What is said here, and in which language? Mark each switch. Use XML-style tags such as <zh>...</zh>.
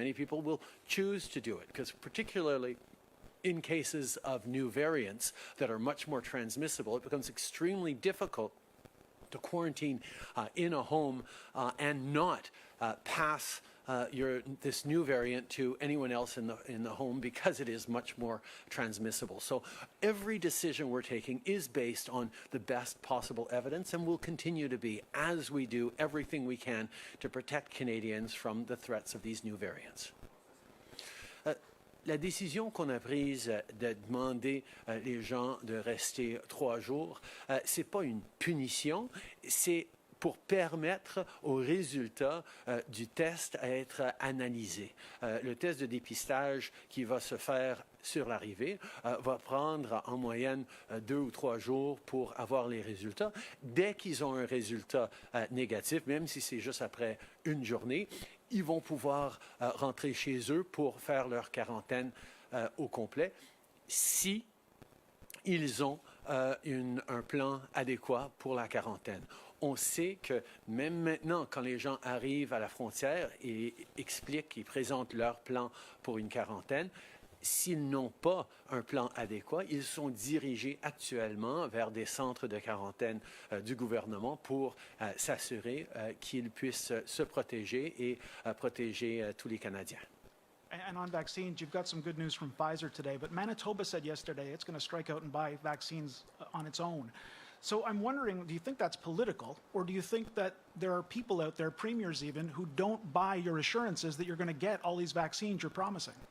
<en>Many people will choose to do it because particularly in cases of new variants that are much more transmissible, it becomes extremely difficult to quarantine in a home and not pass this new variant to anyone else in the home because it is much more transmissible. So every decision we're taking is based on the best possible evidence and will continue to be as we do everything we can to protect Canadians from the threats of these new variants.</en> <fr>La décision qu'on a prise de demander les gens de rester 3 jours, c'est pas une punition, c'est pour permettre aux résultats du test à être analysés. Le test de dépistage qui va se faire sur l'arrivée va prendre en moyenne 2 ou 3 jours pour avoir les résultats. Dès qu'ils ont un résultat négatif, même si c'est juste après une journée, ils vont pouvoir rentrer chez eux pour faire leur quarantaine au complet si ils ont un plan adéquat pour la quarantaine. On sait que même maintenant, quand les gens arrivent à la frontière et expliquent, ils présentent leur plan pour une quarantaine, s'ils n'ont pas un plan adéquat, ils sont dirigés actuellement vers des centres de quarantaine du gouvernement pour s'assurer qu'ils puissent se protéger et protéger tous les Canadiens.</fr> <en>And on vaccines, you've got some good news from Pfizer today, but Manitoba said yesterday it's going to strike out and buy vaccines on its own. So I'm wondering, do you think that's political, or do you think that there are people out there, premiers even, who don't buy your assurances that you're going to get all these vaccines you're promising?</en>